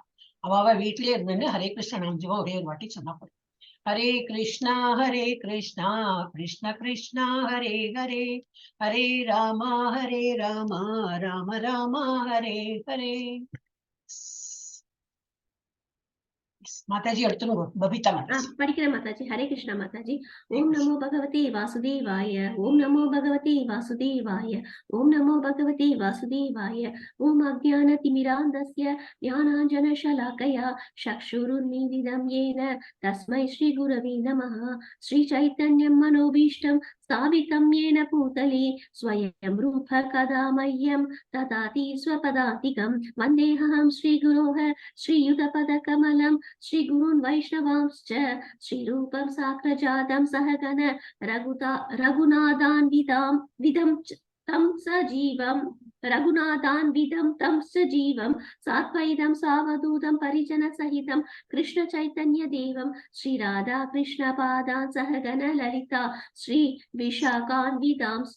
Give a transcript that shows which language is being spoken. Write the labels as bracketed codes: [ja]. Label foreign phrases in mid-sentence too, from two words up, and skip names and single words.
[ta] அவ வீட்லயே இருந்துன்னு [sa] हरे कृष्णा [ta] நாமஜபா ஒரே ஒரு வாட்டி சொன்னா போதும். [sa] हरे कृष्णा कृष्ण कृष्णा हरे हरे, हरे रामा राम रामा हरे हरे. [ta] माताजी எடுத்துருங்க. बबीता माताजी படிக்கிறேன் மாதாஜி. [sa] हरे कृष्णा [ta] மாதாஜி. [sa] ॐ नमो भगवते वासुदेवाय, ॐ नमो भगवते वासुदेवाय, ॐ नमो भगवते वासुदेवाय. ॐ अज्ञान तिमिरान्धस्य ज्ञानाञ्जन शलाकया चक्षुरुन्मीलितं येन तस्मै श्री गुरवे नमः. श्री चैतन्यम् मनोभीष्टं स्थापितं येन भूतले स्वयं रूप कदा मह्यं ददाति स्वपदान्तिकं. वन्देऽहं श्रीगुरोः श्रीयुतपदकमलं श्रीगुरून् वैष्णवांश्च श्रीरूपं साग्रजातं सहगण रघुनाथान्वितं तं सजीवं साद्वैतं सावधूतं परिजनसहितं कृष्ण चैतन्य देवं श्रीराधा कृष्ण पादान् सहगण ललिता श्री विशाखान्वितांश्च.